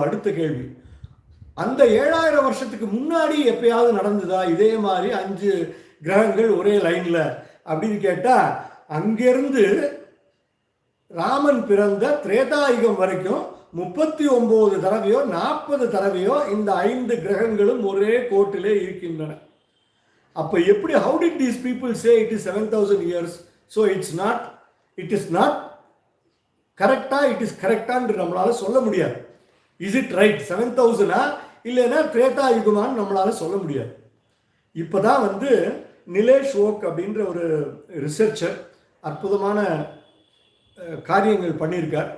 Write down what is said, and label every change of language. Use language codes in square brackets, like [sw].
[ta] அடுத்த கேள்வி, அந்த 7000 வருஷத்துக்கு முன்னாடி எப்பயாவது நடந்ததா இதே மாதிரி 5 கிரகங்கள் ஒரே லைன்ல அப்படின்னு கேட்டால், அங்கிருந்து ராமன் பிறந்த திரேதாயுகம் வரைக்கும் 39 தடவையோ 40 தடவையோ இந்த 5 கிரகங்களும் ஒரே கோட்டிலே இருக்கின்றன. அப்போ எப்படி, [en] how did these people say it is 7000 years? So it is not கரெக்டா, it is கரெக்டான்னு [ta] நம்மளால சொல்ல முடியாது. [en] is it right [ta] 7000 இல்லைன்னா திரேதா யுகமான்னு நம்மளால சொல்ல முடியாது. இப்போதான் நிலேஷ் ஓக் அப்படின்ற ஒரு ரிசர்ச்சர் அற்புதமான காரியங்கள் பண்ணியிருக்கார்.